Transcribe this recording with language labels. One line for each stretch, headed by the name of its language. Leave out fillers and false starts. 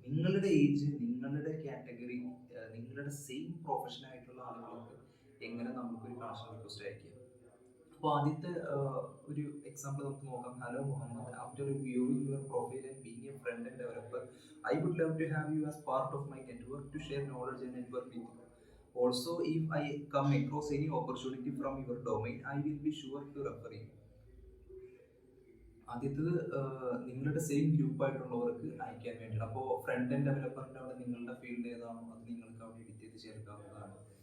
Malayalam: നിങ്ങളുടെ ഏജ്, നിങ്ങളുടെ കാറ്റഗറി, നിങ്ങളുടെ സെയിം പ്രൊഫഷൻ ആയിട്ടുള്ള ആളുകൾക്ക് എങ്ങനെ നമുക്കൊരു കണക്ഷൻ റിക്വസ്റ്റ് അയക്കാം. അപ്പോൾ ആദ്യത്തെ ഒരു എക്സാമ്പിൾ നമുക്ക് നോക്കാം.
English: Hello Muhammad, after viewing your profile and being a friend and developer, I would love to have you as part of my network to share knowledge and network with you. Also, if I come across any opportunity from your domain, I will be sure to refer you.
Malayalam: ആദ്യത്തത് നിങ്ങളുടെ same group ആയിട്ടുള്ളവർക്ക് അയക്കാൻ വേണ്ടിയിട്ട്. അപ്പോൾ front and ഡെവലപ്പറിൻ്റെ അവിടെ നിങ്ങളുടെ field ഏതാണോ അത് നിങ്ങൾക്ക് അവിടെ എഡിറ്റ് ചെയ്ത് ചേർക്കാവുന്നതാണ്.